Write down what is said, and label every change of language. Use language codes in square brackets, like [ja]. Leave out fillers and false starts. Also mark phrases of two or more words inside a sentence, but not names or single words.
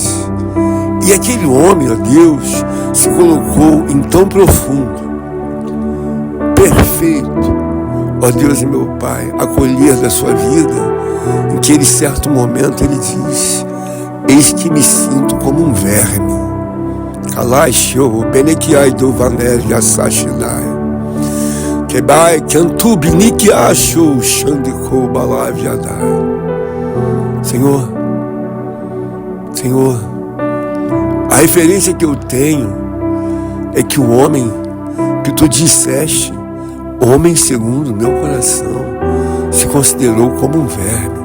[pt] E aquele homem, ó Deus, se colocou em tão profundo, perfeito, ó Deus e meu Pai, acolher da sua vida, em que ele, certo momento, ele diz: eis que me sinto como um verme. Kalaisho, benekiai do vaner yasashidai. Kebai, cantubi nikiasho, shandiko balaviadai. Senhor, a referência que eu tenho é que o homem que tu disseste, homem segundo o meu coração, se considerou como um verme.